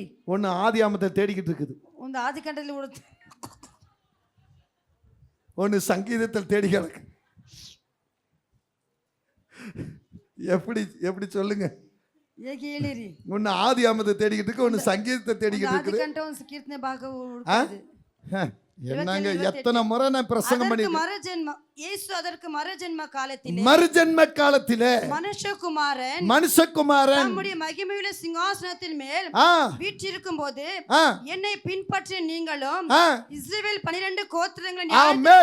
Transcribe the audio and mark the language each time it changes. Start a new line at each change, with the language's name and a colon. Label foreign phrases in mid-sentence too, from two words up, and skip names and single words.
Tamil: ஒன்னு ஆதியாமத்தை தேடிக்கிட்டு இருக்குது,
Kannada: ಒಂದು ಆದಿಕಾಂಡದಲ್ಲಿ ಹುಡುಕ,
Tamil: ஒன்னு சங்கீதத்தில் தேடி கிடக்கு. எப்படி எப்படி சொல்லுங்க?
Kannada: ಹೇಗೆ ಹೇಳಿರಿ?
Tamil: ஒன்னு ஆதியாமத்தை தேடிக்கிட்டு இருக்கு, ஒன்னு சங்கீதத்தை தேடிக்கிட்டு இருக்குது.
Kannada: ಆದಿಕಾಂಡ ಒಂದು ಕೀರ್ತನೆ ಭಾಗ ಹುಡುಕಿದೆ.
Tamil: என்னங்க எத்தனை முறை நான் பிரசங்கம் பண்ணி. இயேசு அதற்கு மறுஜென்ம காலத்திலே, மறுஜென்ம காலத்திலே மனுஷகுமாரன் நம்முடைய மகிமையுள்ள சிங்காசனத்தின் மேல் வீற்றிருக்கும் போது என்னை பின்பற்றிய நீங்களும் இஸ்ரவேல் 12 கோத்திரங்களை